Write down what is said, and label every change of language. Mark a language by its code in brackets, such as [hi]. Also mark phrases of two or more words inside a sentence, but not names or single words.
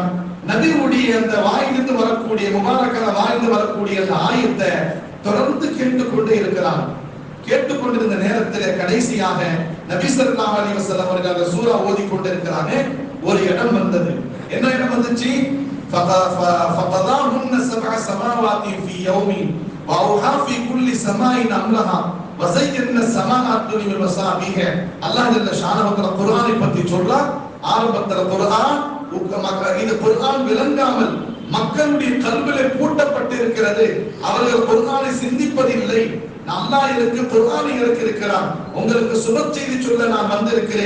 [ta] நபியுடைய அந்த வாயிலிருந்து வரக்கூடிய முபாரக்கான வாயிலிருந்து வரக்கூடிய அந்த ஆயத்தை தொடர்ந்து கேட்டுக்கொண்டே இருக்கிறான். கேட்டுக்கொண்டிருந்த நேரத்தில் கடைசியாக நபி [ar] صلى الله عليه وسلم [ta] அவர்கள் அந்த சூரா ஓதிக்கொண்டே இருக்கிறாங்க. ஒரு இடம் வந்தது. என்ன இடம் வந்துச்சு? [ar] فَقَضَاهُنَّ سَبْعَ سَمَاوَاتٍ فِي يَوْمٍ وَأَوْحَى فِي كُلِّ سَمَاءٍ أَمْرَهَا وَزَيَّنَّا السَّمَاءَ الدُّنْيَا بِمَصَابِيحَ. [ta] அல்லாஹ் [ar] جل شأنه [ta] குர்ஆனை பத்தி சொல்றார். ஆரம்பத்துல குர்ஆன், இது குர்ஆன் விளங்காமல் மக்களுடைய கல்விலே பூட்டப்பட்டு இருக்கிறது. அவர்கள் குர்ஆனை சிந்திப்பதில்லை. அல்லாஹ் எனக்கு குர்ஆனை இறக்கியிருக்கிறான், உங்களுக்கு சுப செய்தி சொல்ல நான் வந்திருக்கிறேன்.